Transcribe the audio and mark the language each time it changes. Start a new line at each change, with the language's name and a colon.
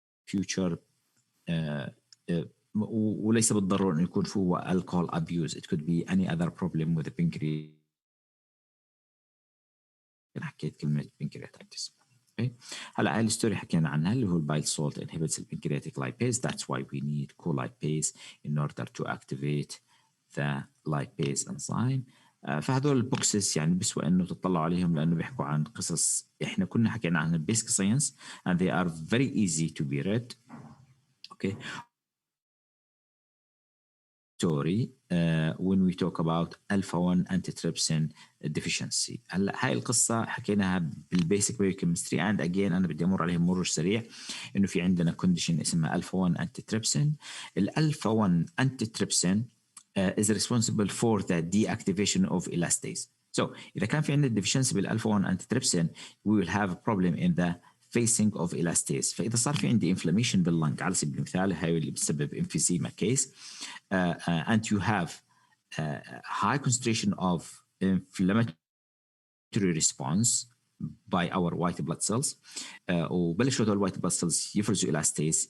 Arabic: Future وليس بالضرورة أن يكون هو alcohol abuse.
English: It could be any other problem with the pancreas.
Arabic: حكيت كلمة pancreatitis.
English: Okay.
Arabic: هلا هاي الستوري حكينا عنها اللي هو البايل سولت inhibits the pancreatic lipase.
English: That's why we need colipase in order to activate the lipase enzyme.
Arabic: فهذول البوكسز يعني بسوى انه تطلعوا عليهم لانه بيحكوا عن قصص احنا كنا حكينا عنها basic science, and they are very easy to be read.
English: Okay. Story when we talk about alpha 1 antitrypsin deficiency.
Arabic: هلا هاي القصة حكيناها بالبيسك بايوكيمستري، and again أنا بدي أمر عليهم مرور سريع. إنه في عندنا كونديشن اسمها alpha 1 antitrypsin.
English: الالفا 1 antitrypsin is responsible for the deactivation of elastase. So إذا كان في عندنا deficiency بالالفا 1 antitrypsin, we will have a problem in the facing of elastase. فإذا صار في عندي inflammation باللنج على سبيل المثال، هاي اللي بتسبب emphysema case, and you have high concentration of inflammatory response by our white blood cells, وبلشوا هدول white blood cells يفرزوا elastase.